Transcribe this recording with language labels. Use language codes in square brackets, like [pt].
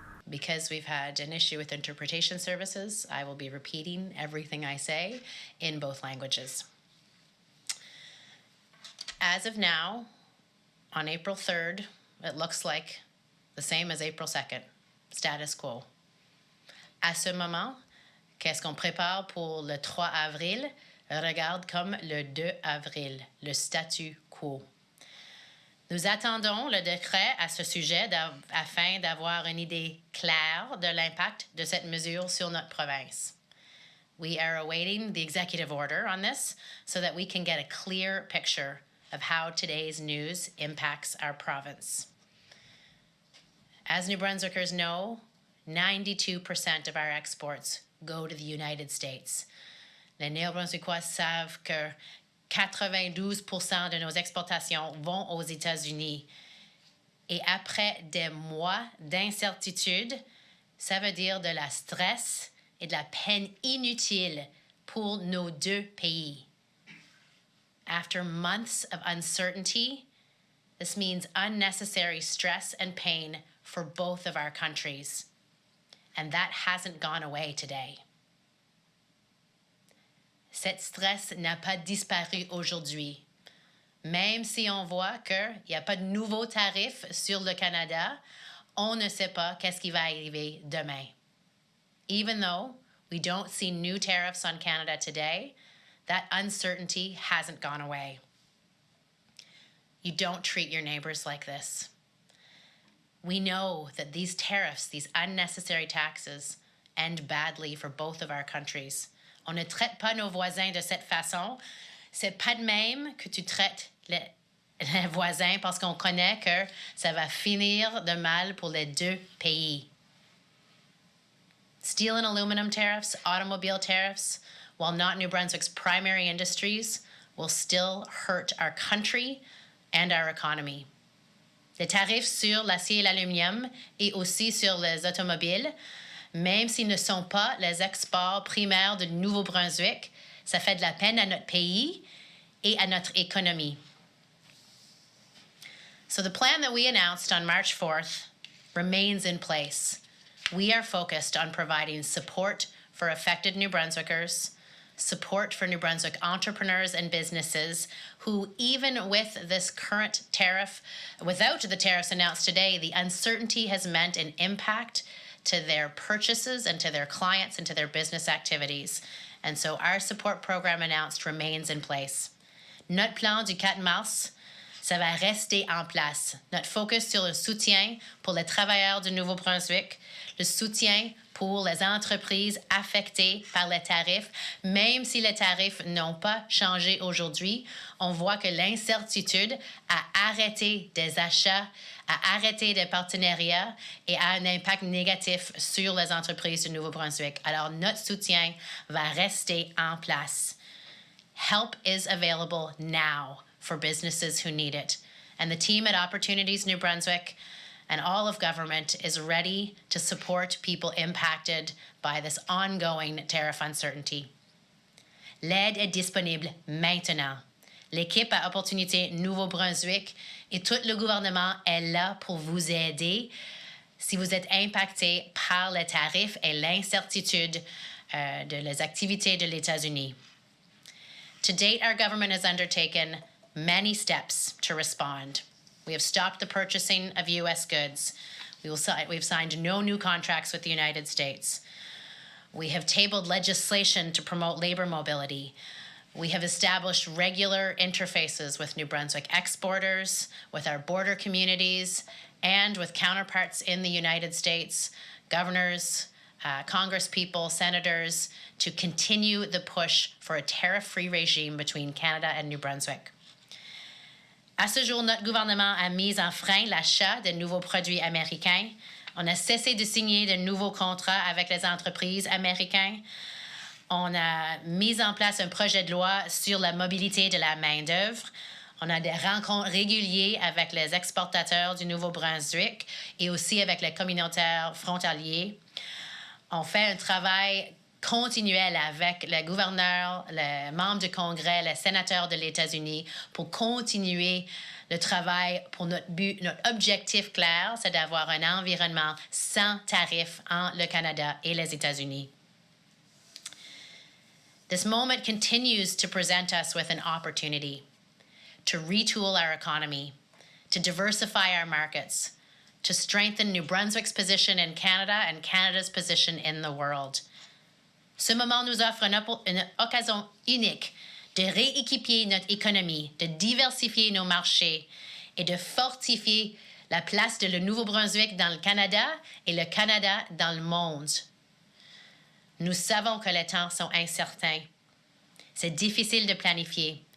[en] Because we've had an issue with interpretation services, I will be repeating everything I say in both languages. As of now, on April 3rd, it looks like the same as April 2nd, status quo. [fr] À ce moment, qu'est-ce qu'on prépare pour le 3 avril regarde comme le 2 avril, le statu quo. Nous attendons le décret à ce sujet afin d'avoir une idée claire de l'impact de cette mesure sur notre province. [en] We are awaiting the executive order on this so that we can get a clear picture of how today's news impacts our province. As New Brunswickers know, 92% of our exports go to the United States. [fr] Les Néo-Brunswickois savent que 92% de nos exportations vont aux États-Unis. Et après des mois d'incertitude, ça veut dire de la stress et de la peine inutile pour nos deux pays. [en] After months of uncertainty, this means unnecessary stress and pain for both of our countries. And that hasn't gone away today. [fr] Cet stress n'a pas disparu aujourd'hui. Même si on voit qu'il n'y a pas de nouveaux tarifs sur le Canada, on ne sait pas qu'est-ce qui va arriver demain. [en] Even though we don't see new tariffs on Canada today, that uncertainty hasn't gone away. You don't treat your neighbors like this. We know that these tariffs, these unnecessary taxes, end badly for both of our countries. [fr] On ne traite pas nos voisins de cette façon. C'est pas de même que tu traites les voisins parce qu'on connaît que ça va finir de mal pour les deux pays. [en] Steel and aluminum tariffs, automobile tariffs, while not New Brunswick's primary industries, will still hurt our country and our economy. [fr] Les tarifs sur l'acier et l'aluminium et aussi sur les automobiles, même s'ils ne sont pas les exports primaires de Nouveau-Brunswick, ça fait de la peine à notre pays et à notre économie. [en] So the plan that we announced on March 4th remains in place. We are focused on providing support for affected New Brunswickers, support for New Brunswick entrepreneurs and businesses who, even with this current tariff, without the tariffs announced today, the uncertainty has meant an impact to their purchases and to their clients and to their business activities. And so our support program announced remains in place. [fr] Notre plan du 4 mars, ça va rester en place. Notre focus sur le soutien pour les travailleurs du Nouveau-Brunswick, le soutien pour les entreprises affectées par les tarifs, même si les tarifs n'ont pas changé aujourd'hui, on voit que l'incertitude a arrêté des achats, a arrêté des partenariats et a un impact négatif sur les entreprises du Nouveau-Brunswick. Alors, notre soutien va rester en place. [en] Help is available now for businesses who need it. And the team at Opportunities New Brunswick and all of government is ready to support people impacted by this ongoing tariff uncertainty. [fr] L'aide est disponible maintenant. L'équipe à Opportunité Nouveau-Brunswick et tout le gouvernement est là pour vous aider si vous êtes impacté par les tarifs et l'incertitude de les activités de l'États-Unis. [en] To date, our government has undertaken many steps to respond. We have stopped the purchasing of U.S. goods. We've signed no new contracts with the United States. We have tabled legislation to promote labor mobility. We have established regular interfaces with New Brunswick exporters, with our border communities, and with counterparts in the United States, governors, congresspeople, senators, to continue the push for a tariff-free regime between Canada and New Brunswick. [fr] À ce jour, notre gouvernement a mis en frein l'achat de nouveaux produits américains. On a cessé de signer de nouveaux contrats avec les entreprises américaines. On a mis en place un projet de loi sur la mobilité de la main-d'œuvre. On a des rencontres régulières avec les exportateurs du Nouveau-Brunswick et aussi avec les communautaires frontaliers. On fait un travail continuel avec les gouverneurs, les membres du Congrès, les sénateurs de l'États-Unis pour continuer le travail pour notre but, notre objectif clair, c'est d'avoir un environnement sans tarif entre le Canada et les États-Unis. [en] This moment continues to present us with an opportunity to retool our economy, to diversify our markets, to strengthen New Brunswick's position in Canada and Canada's position in the world. [fr] Ce moment nous offre une occasion unique de rééquiper notre économie, de diversifier nos marchés et de fortifier la place de le Nouveau-Brunswick dans le Canada et le Canada dans le monde. Nous savons que les temps sont incertains. C'est difficile de planifier.